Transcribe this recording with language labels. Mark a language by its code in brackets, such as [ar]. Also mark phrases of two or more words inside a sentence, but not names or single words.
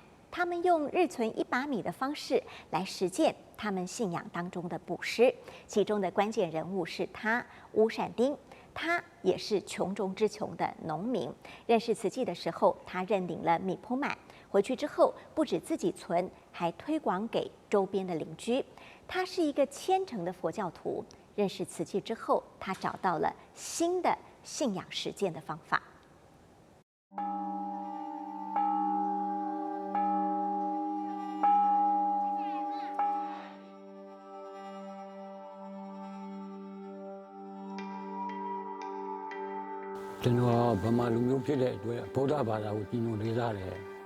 [zh] 他们用日存1把米的方式来实践他们信仰当中的布施，其中的关键人物是他乌善丁，他也是穷中之穷的农民。认识慈济的时候，他认领了米铺满，回去之后不止自己存，还推广给周边的邻居。他是一个虔诚的佛教徒，认识慈济之后，他找到了新的信仰实践的方法。 [my] ကျွန်တော်ဗမာလူမျိုးဖြစ်တဲ့အတွက်ဗုဒ္ဓဘာသာကိုကြီးညိုလေးစားတယ်